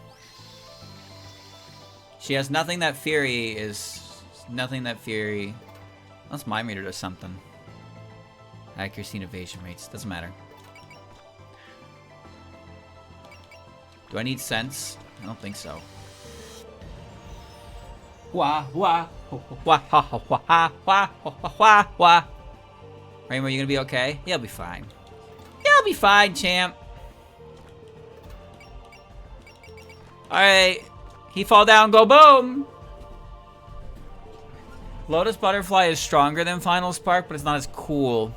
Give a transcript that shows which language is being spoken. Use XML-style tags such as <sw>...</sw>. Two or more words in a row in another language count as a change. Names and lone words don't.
<en>She has nothing that Fury is... Nothing that Fury... Unless my meter does something. Accuracy and evasion rates. Doesn't matter. Do I need sense? I don't think so. Wah, wah. Wah, ha, ha, wah, ha, wah, wah, wah, wah. Rainbow, you gonna be okay? You'll be fine. You'll be fine, champ. Alright. He fall down, go boom! Lotus Butterfly is stronger than Final Spark, but it's not as cool.</en>